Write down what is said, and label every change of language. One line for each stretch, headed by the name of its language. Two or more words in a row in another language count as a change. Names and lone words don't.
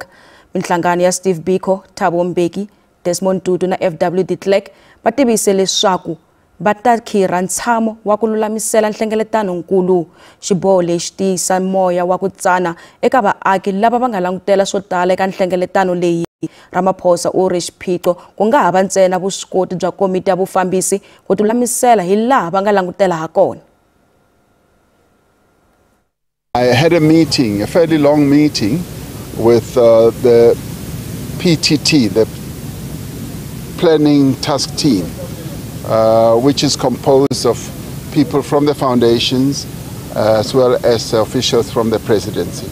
Tsonga: Mihlangano ya Steve Biko, Thabo Mbeki, Desmond Tutu na FW de Klerk va tivise leswaku va ta khirha ntshamo wa ku lulamisela nhlengeletano nkulu. Xiboho lexi tiyisa moya wa ku tsana eka vaaki lava va nga langutela swo tala eka nhlengeletano leyi. Ramaphosa u ri xiphiqo ku nga hava ntsena vuswikoti bya komiti ya vufambisi ku tilulamisela hi laha va nga langutela ha kona.
English: I had a meeting, a fairly long meeting, with the PTT, the Planning Task Team, which is composed of people from the foundations as well as officials from the presidency.